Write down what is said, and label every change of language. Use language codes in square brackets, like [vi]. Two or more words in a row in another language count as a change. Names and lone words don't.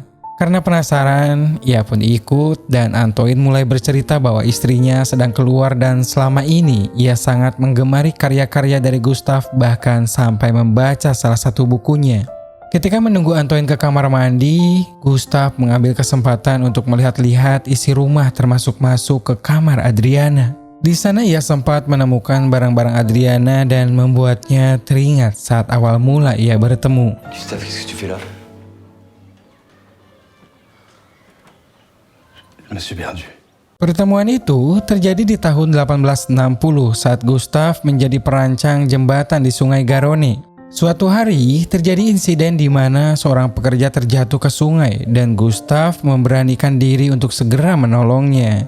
[id] Karena penasaran, ia pun ikut dan Antoine mulai bercerita bahwa istrinya sedang keluar dan selama ini ia sangat menggemari karya-karya dari Gustav, bahkan sampai membaca salah satu bukunya. Ketika menunggu Antoine ke kamar mandi, Gustav mengambil kesempatan untuk melihat-lihat isi rumah termasuk masuk ke kamar Adriana. Di sana ia sempat menemukan barang-barang Adriana dan membuatnya teringat saat awal mula ia bertemu. [fr] Gustave, qu'est-ce que tu fais là? Je me suis perdu. [id] Pertemuan itu terjadi di tahun 1860 saat Gustav menjadi perancang jembatan di Sungai Garonne. Suatu hari terjadi insiden di mana seorang pekerja terjatuh ke sungai dan Gustav memberanikan diri untuk segera menolongnya.